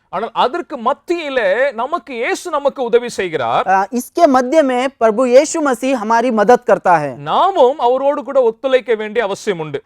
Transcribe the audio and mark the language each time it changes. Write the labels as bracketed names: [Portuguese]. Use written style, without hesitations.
[Tamil] ஆனால் அதற்கு மத்தியிலே நமக்கு இயேசு நமக்கு உதவி செய்கிறார். [Hindi] इसके मध्य में प्रभु यीशु मसीह हमारी मदद करता है। [Tamil] நாமும் அவரோடு கூட ஒத்துழைக்க வேண்டிய அவசியம் உண்டு.